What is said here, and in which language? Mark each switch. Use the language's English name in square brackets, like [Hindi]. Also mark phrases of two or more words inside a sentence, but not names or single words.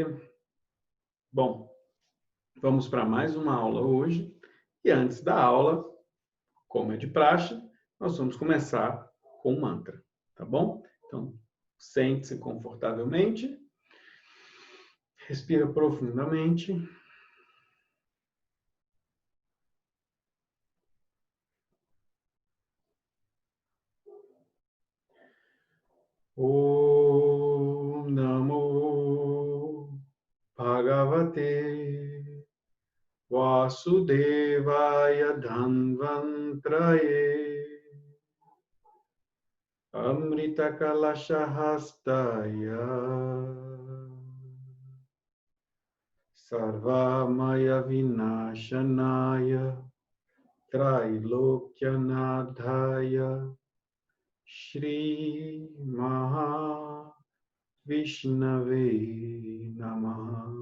[Portuguese] Bom, vamos para mais uma aula hoje. E antes da aula, como é de praxe, nós vamos começar com o mantra, tá bom? Então, sente-se confortavelmente, respira profundamente. [Sanskrit] ॐ नमो भगवते वासुदेवाय धन्वन्तरये अमृत कलशहस्ताय सर्वामय विनाशनाय त्रैलोक्यनाधाय श्री महा विष्णवे नमः.